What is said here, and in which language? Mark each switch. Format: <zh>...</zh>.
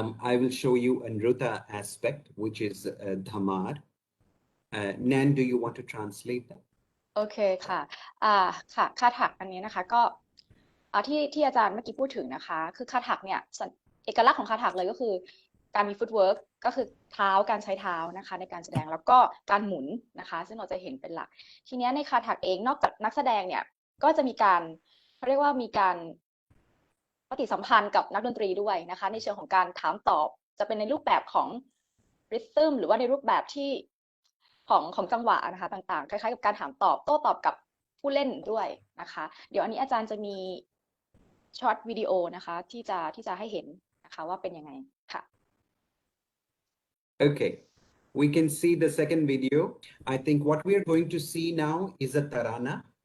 <en>I will show you a Nruta aspect, which is Dhamar. Nan, do you want to translate that?</en> <th>โอเคค่ะค่ะคาถากอันนี้นะคะก็ที่อาจารย์เมื่อกี้พูดถึงนะคะคือคาถากเนี่ยเอกลักษณ์ของคาถากเลยก็คือการมีฟุตเวิร์กก็คือเท้าการใช้เท้านะคะในการแสดงแล้วก็การหมุนนะคะซึ่งเราจะเห็นเป็นหลักทีนี้ในคาถากเองนอกจากนักแสดงเนี่ยก็จะมีการเขาเรียกว่ามีการ ปฏิสัมพันธ์กับนักดนตรีด้วยนะคะในเชิงของการถามตอบจะเป็นในรูปแบบของริทึมหรือว่าในรูปแบบที่ของจังหวะนะคะต่างๆคล้ายๆกับการถามตอบโต้ตอบกับผู้เล่นด้วยนะคะเดี๋ยวอันนี้อาจารย์จะมีช็อตวิดีโอนะคะที่จะให้เห็นนะคะว่าเป็นยังไงค่ะ</th> <en>Okay, we can see the second video. I think what we are going to see now is a Tarana.</en>